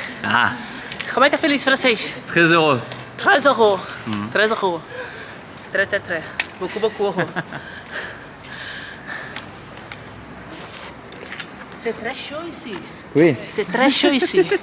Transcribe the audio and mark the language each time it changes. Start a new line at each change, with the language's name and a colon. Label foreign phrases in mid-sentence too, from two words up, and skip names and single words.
Portuguese: Ah, Como é que é feliz em francês?
French: très heureux. Très heureux. Très heureux. Très. Beaucoup. C'est très chaud ici. Oui. C'est très chaud ici.